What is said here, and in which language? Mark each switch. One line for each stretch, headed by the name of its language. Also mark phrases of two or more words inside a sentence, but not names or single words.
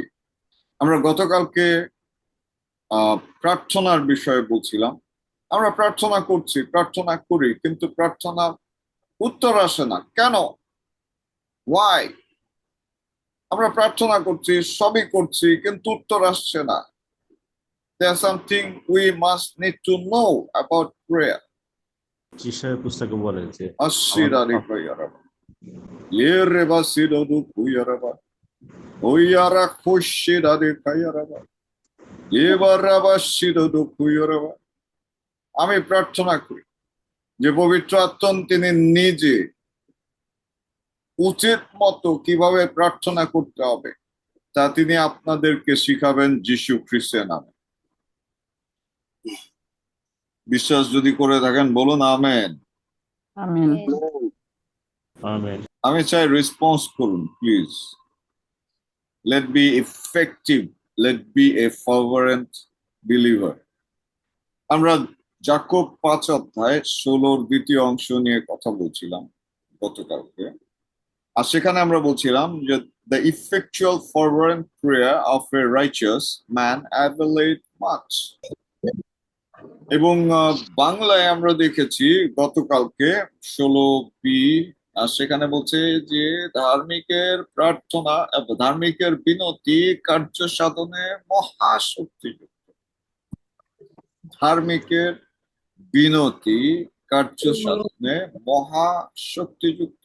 Bangla: আমরা গতকালকে প্রার্থনার বিষয়ে বলছিলাম। আমরা প্রার্থনা করি, কিন্তু প্রার্থনা উত্তর আসে না। কেন? ওয়াই? আমরা প্রার্থনা করছি, সবই করছি, কিন্তু উত্তর আসছে না।
English: There's something we must need to know about prayer.
Bangla: যিশায়া পুস্তকে বলে যে আশিরারি কইয়ারাবা, ইয়েরেবা সিদদু কুইয়ারাবা, ওইয়ারা খুশিরারি কইয়ারাবা, ইয়েবারাবা সিদদু কুইয়ারাবা। আমি প্রার্থনা করি যে পবিত্র আত্মা তিনি নিজে উচিত মতো কিভাবে প্রার্থনা করতে হবে তা তিনি আপনাদেরকে শিখাবেন যীশু খ্রিস্টের নামে। বিশ্বাস যদি করে থাকেন বলুন আমেন। আমেন। আমেন। আমি চাই রেসপন্স করুন প্লিজ।
English: let be effective, let be a fervent believer.
Bangla: আমরা যাকব 5 অধ্যায় 16 দ্বিতীয় অংশ নিয়ে কথা বলছিলাম গতকালকে। আর সেখানে আমরা বলছিলাম যে
English: the effectual fervent prayer of a righteous man availeth much।
Bangla: এবং বাংলায় আমরা দেখেছি গতকালকে 16b, আর সেখানে বলছে যে ধার্মিকের প্রার্থনা, ধার্মিকের বিনতি কার্য সাধনে মহাশক্তিযুক্ত। ধার্মিকের বিনতি কার্য সাধনে মহাশক্তিযুক্ত।